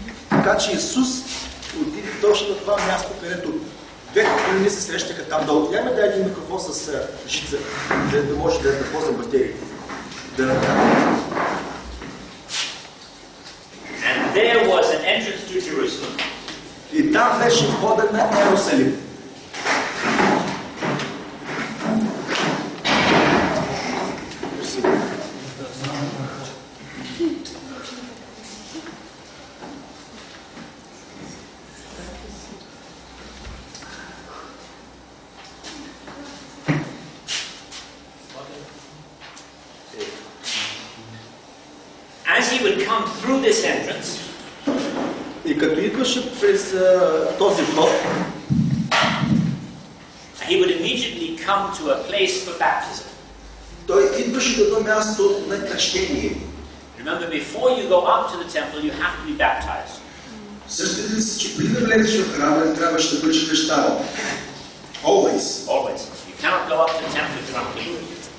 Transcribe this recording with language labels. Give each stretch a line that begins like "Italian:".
Bulgarian: Така че Исус отиде точно на това място, където двете долини се срещаха там долу. Няма да един микрофон с жица, да може да ползвам батерии.
English: And there was an entrance to Jerusalem.
Bulgarian: И там беше входът на Иерусалим.
English: As he would come through this entrance,
Bulgarian: и като идваше през този вход,
English: he would immediately come to a place for baptism.
Bulgarian: Той идваше до едно място на кръщение.
English: Remember, before you go up to the temple, you have to be baptized.
Bulgarian: Същите ли си, че преди да влезеш в храма, трябваше да бъдеш кръщаван?
English: Always. Always. You cannot go up to the temple if you're unclean.